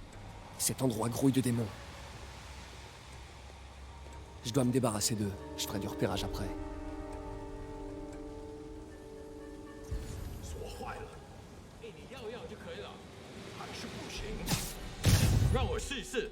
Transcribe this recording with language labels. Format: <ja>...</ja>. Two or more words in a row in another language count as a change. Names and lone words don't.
<fr>Cet endroit grouille de démons. Je dois me débarrasser d'eux. Je ferai du repérage après.</fr> <zh>锁坏了，哎，你要就可以了，还是不行。让我试一试。</zh>